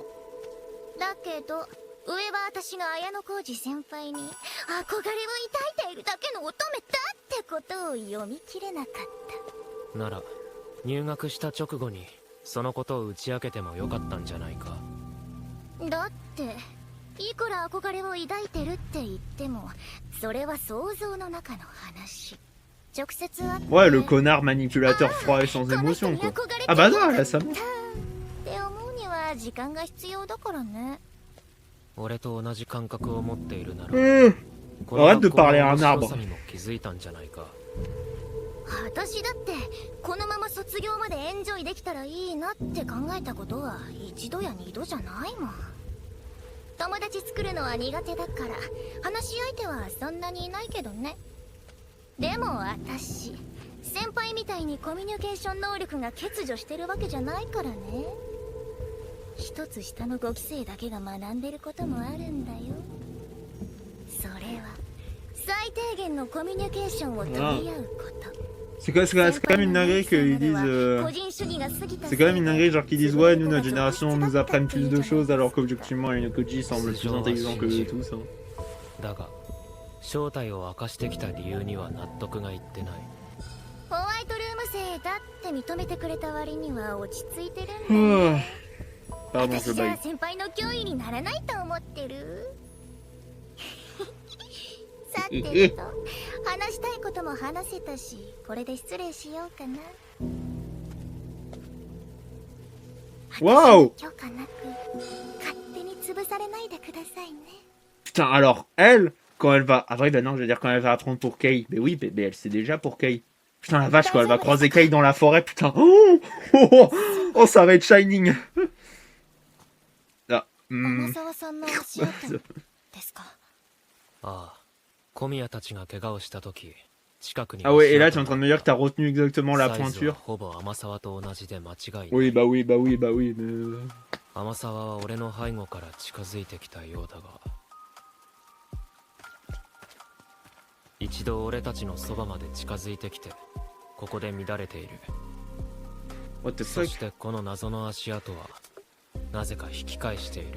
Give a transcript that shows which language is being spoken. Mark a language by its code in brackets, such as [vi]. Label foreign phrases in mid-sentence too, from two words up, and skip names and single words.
[ja] だけど上は私が綾小路先輩に憧れを抱いているだけの乙女だってことを読み切れなかった。なら入学した直後にそのことを打ち明けてもよかったんじゃないか。だっていくら憧れを抱いてるって言ってもそれは想像の中の話。直接会って、 [fr] ouais, le connard manipulateur froid et sans émotion quoi. Ah bah non, elle a sa montre. [ja] って思うには時間が必要だからね。俺と同じ感覚を持っているなら、 [fr] Arrête de parler à un arbre. [ja] にも気づいたんじゃないか。私だってこのまま卒業までエンジョイできたらいいなって考えたことは一度や二度じゃないもん。友達作るのは苦手だから話し相手はそんなにいないけどね。でも私先輩みたいにコミュニケーション能力が欠如してるわけじゃないからね。一つ下の5期生だけが学んでることもあるんだよ。それは最低限のコミュニケーションを取り合うこと。 [fr] C'est quand même une dinguerie qu'ils disent. C'est quand même une dinguerie, genre qu'ils disent ouais, nous notre génération nous apprenne plus de choses alors qu'objectivement les Koji semblent plus intelligents que tous. Hein. [ja] だが正体を明かしてきた理由には納得がいってない。ホワイトルーム生だって認めてくれた割には落ち着いてるんだ。私じゃ先輩の脅威にならないと思ってる。さてと話したいことも話せたし、これで失礼しようかな。 [fr] Waouh! [ja] 許可なく勝手に潰されないでくださいね。 [fr] Putain, alors elle, quand elle va. Ah, vrai, bah non, je veux dire, quand elle va apprendre pour Kei. Mais oui, mais elle sait déjà pour Kei. Putain, la vache, quoi, elle va croiser Kei dans la forêt, putain. Oh, oh, oh, oh, ça va être Shining. Ah, [ja] ああ、小宮たちが怪我をした時、近くに [fr] Ah ouais, et là tu es en train de me dire que t'as retenu exactement la pointure. [ja] ほぼ天沢と同じで間違いない。 [fr] Oui, bah oui, bah oui, bah oui, mais... [ja] 天沢は俺の背後から近づいてきたようだが、一度俺たちのそばまで近づいてきて、ここで乱れている。そしてこの謎の足跡はなぜか引き返している。